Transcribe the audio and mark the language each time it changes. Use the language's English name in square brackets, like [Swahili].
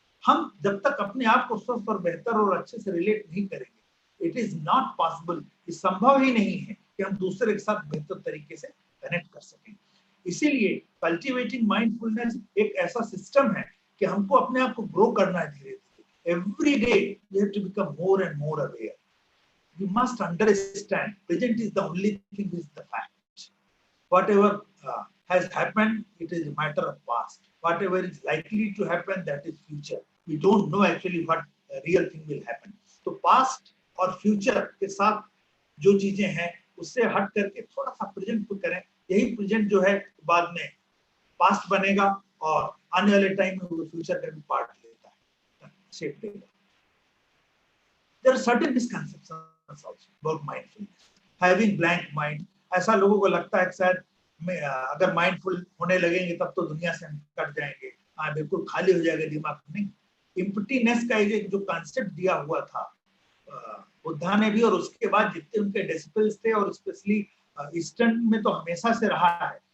[Hindi] हम जब तक अपने आप को स्वस्थ और बेहतर और अच्छे से रिलेट नहीं करेंगे, [English] it is not possible, [Hindi] ये संभव ही नहीं है कि हम दूसरे के साथ बेहतर तरीके से कनेक्ट कर सकें। इसीलिए कल्टिवेटिंग माइंडफुलनेस एक ऐसा सिस्टम है कि हमको अपने आप को ग्रो करना है धीरे धीरे। [English] Every day we have to become more and more aware. We must understand present is the only thing, is the fact. Whatever has happened, it is a matter of past. Whatever is likely to happen, that is future. We don't know actually what real thing will happen. [Hindi] तो past और future के साथ जो चीजें हैं उससे हट करके थोड़ा सा प्रेजेंट को करें। यही प्रेजेंट जो है बाद में पास्ट बनेगा और आने वाले टाइम में वो फ्यूचर का भी पार्ट लेता है, शेप लेगा। [English] There are certain misconceptions also about mindfulness. Having blank mind, [Hindi] ऐसा लोगों को लगता है कि शायद अगर माइंडफुल होने लगेंगे तब तो दुनिया से हम कट जाएंगे, हाँ बिल्कुल खाली हो जाएगा दिमाग। नहीं, एम्प्टीनेस का एक जो कॉन्सेप्ट दिया हुआ था बुद्धा ने भी, और उसके बाद जितने उनके डिसिपल्स थे, और स्पेशली ईस्टर्न में तो हमेशा से रहा है।